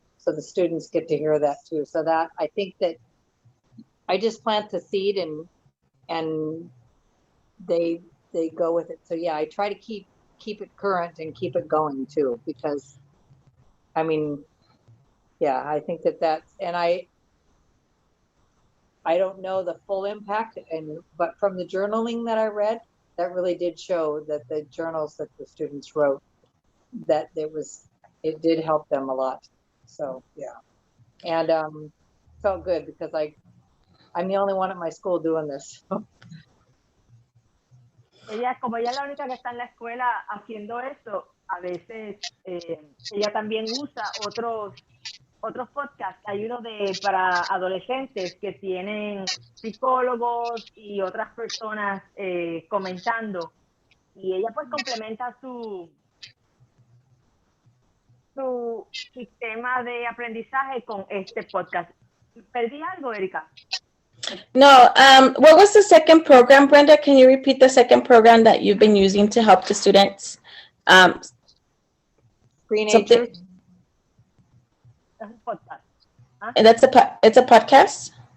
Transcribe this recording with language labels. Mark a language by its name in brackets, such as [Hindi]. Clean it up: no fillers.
[English] So the students get to hear that too. So that I think that I just plant the seed and they go with it. So yeah, I try to keep it current and keep it going too, because I mean, yeah, I think that's, and I don't know the full impact, but from the journaling that I read, that really did show that the journals that the students wrote, that it did help them a lot. So yeah, and felt good because I'm the only one at my school doing this. [Spanish] Como ella es la única que está en la escuela haciendo eso, a veces ella también usa otros podcasts. Hay uno para adolescentes que tienen psicólogos y otras personas comentando, y ella pues complementa su sistema de aprendizaje con este podcast. ¿Perdí algo, Erika? [English] No, what was the second program, Brenda? Can you repeat the second program that you've been using to help the students? Screenagers. [Spanish] Es un podcast. ¿Ah? [English] And it's a podcast?